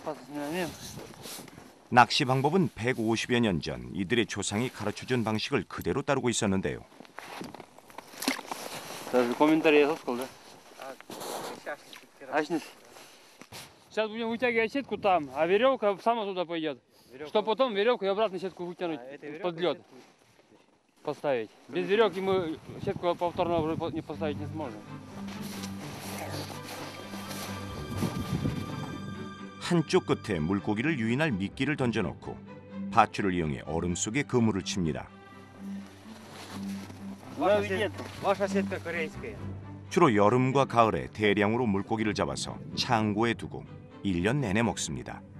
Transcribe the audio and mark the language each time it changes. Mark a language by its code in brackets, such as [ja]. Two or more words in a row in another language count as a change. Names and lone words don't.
[ko] 낚시 방법은 150여 년 전 이들의 조상이 가르쳐준 방식을 그대로 따르고 있었는데요. [ru] Комментарий я сказал, да? Сейчас будем вытягивать сетку там, а веревка сама туда пойдет. Чтобы потом веревку и обратно сетку вытянуть под лед. Поставить. Без веревки мы сетку повторно уже не поставить не сможем. [ko] 한쪽 끝에 물고기를 유인할 미끼를 던져놓고 밧줄을 이용해 얼음 속에 그물을 칩니다. 주로 여름과 가을에 대량으로 물고기를 잡아서 창고에 두고 1년 내내 먹습니다.